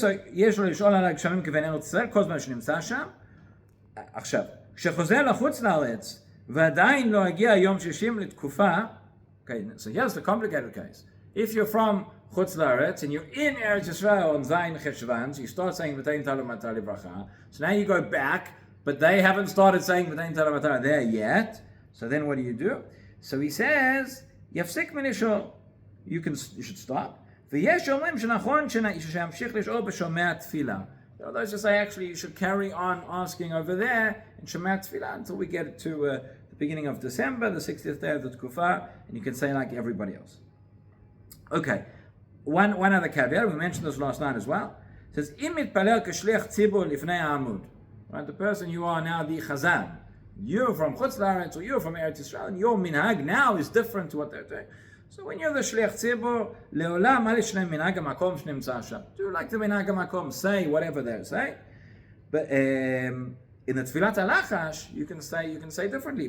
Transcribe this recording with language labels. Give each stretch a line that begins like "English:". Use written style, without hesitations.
Hebrew: So, יש לו לשאול על הגשמים כבן ארץ ישראל, כל זמן שנמצא שם. עכשיו, כשחוזר לחוץ לארץ, ועדיין לא הגיע יום 60 לתקופה,
English: okay, so here's the complicated case. If you're from Chutz La'aretz and you're in Eretz Yisrael on Zayin Cheshvan, so you start saying V'tein Talu Matar Livracha, so now you go back, but they haven't started saying V'tein Talu Matar there yet, so then what do? So he says,
Hebrew: Yafsik mini-shiur,
English: you should stop.
Hebrew: ויש אומרים שנכון שימשיך לשאול בשומע תפילה.
English: Those just say actually you should carry on asking over there in שומע תפילה until we get to the beginning of December, the 60th day of the tkufa, and you can say like everybody else. Okay, one other caveat, we mentioned this last night as well. It says,
Hebrew: אם מתפלל כשליח ציבור לפני העמוד.
English: Right, the person you are now, the chazan, you're from Chutz La'aretz or you're from Eretz Yisrael, and your minhag now is different to what they're doing. So when you're the shliach tzibur,
Hebrew: leolam al yishnei minhag hamakom shnimtza sham.
English: Do like the minhag hamakom, say whatever they say. But in the tefillat halachash, you can say differently.